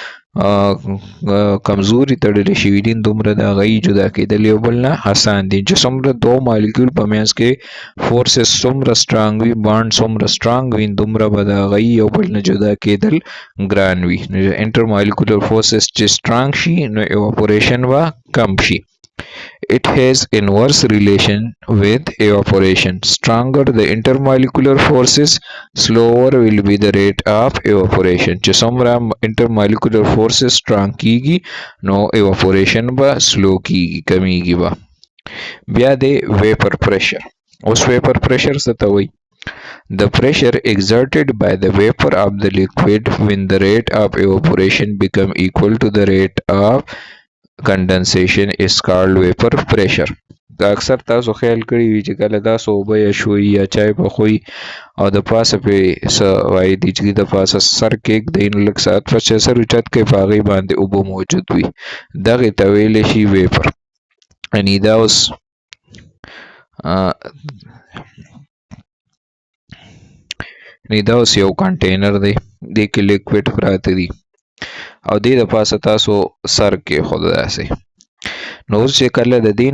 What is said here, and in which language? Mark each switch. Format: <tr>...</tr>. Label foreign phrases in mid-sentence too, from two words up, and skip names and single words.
<ps>کمزوري تړلی شوي دي دومره د هغې جدا کېدل یو بل نه آسان دي چې څومره دو مالیکول په منځ کې فورسز څومره سټرانګ وي بانډ څومره سټرانګ وي دومره به د هغې یو بل نه جدا کېدل ګران وي.</ps> <en>inter molecular forces</en> <ps>چې سټرانګ شي نو ایواپوریشن به کم شي.</ps> <en>It has inverse relation with evaporation. Stronger the intermolecular forces, slower will be the rate of evaporation.</en> <ps>چې څومره</ps> <en>intermolecular forces strong</en> <ps>کیږي نو evaporation به slow کیږي کمیږي به. بیا د</ps> <en>vapor pressure.</en> <ps>اوس</ps> <en>vapor pressure</en> <ps>څه ته وایي؟</ps> <en>The pressure exerted by the vapor of the liquid when the rate of evaporation become equal to the rate of condensation is called vapor pressure.</en> <ps>اکثر تاسو خیال کړی وي چې کله تاسو اوبه یا شوي یا چای پخوئ او د پاسه پې څه وایي دي چې د پاسه سر کېږدئ نو لږ ساعت پس چې سر اوچت کړئ په هغې باندې اوبه موجود وي دغې ته ویلی شي ویپر. یعنې دا اوس یو کنټینر دی دې کې لیکوډ پراته دي او دې د پاسه تاسو سر کېښود داسې نو اوس چې کله د دې</ps>